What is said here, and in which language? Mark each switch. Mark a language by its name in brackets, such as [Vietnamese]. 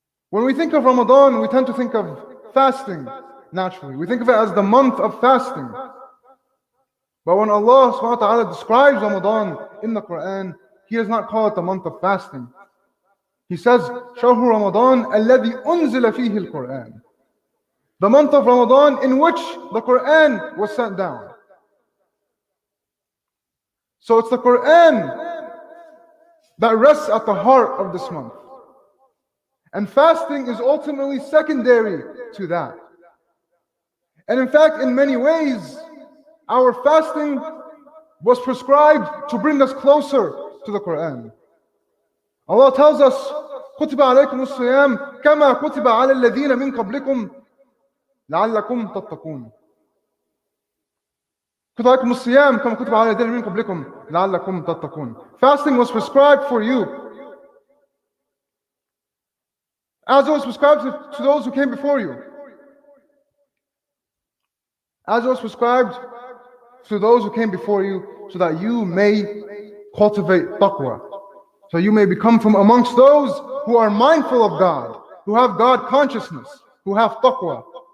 [English] When we think of Ramadan, we tend to think of fasting, naturally. We think of it as the month of fasting. But when Allah subhanahu wa ta'ala describes Ramadan in the Quran, He does not call it the month of fasting. He says, [Arabic] شَهْرُ رَمَضَانَ الَّذِي أُنزِلَ فِيهِ الْقُرْآنِ. [English] The month of Ramadan in which the Quran was sent down. So it's the Quran that rests at the heart of this month. And fasting is ultimately secondary to that. And in fact, in many ways, our fasting was prescribed to bring us closer to the Quran. Allah tells us, [Arabic] كُتِبَ عَلَيْكُمُ الصِّيَامُ كَمَا كُتِبَ عَلَى الَّذِينَ مِنْ قَبْلِكُمْ لعلكم تتقون. كتب عليكم الصيام كما كتب على الذين من قبلكم لعلكم تتقون. [English] Fasting was prescribed for you, as it was prescribed to those who came before you, as it was prescribed to those who came before you, so that you may cultivate taqwa, so you may become from amongst those who are mindful of God, who have God consciousness, who have taqwa.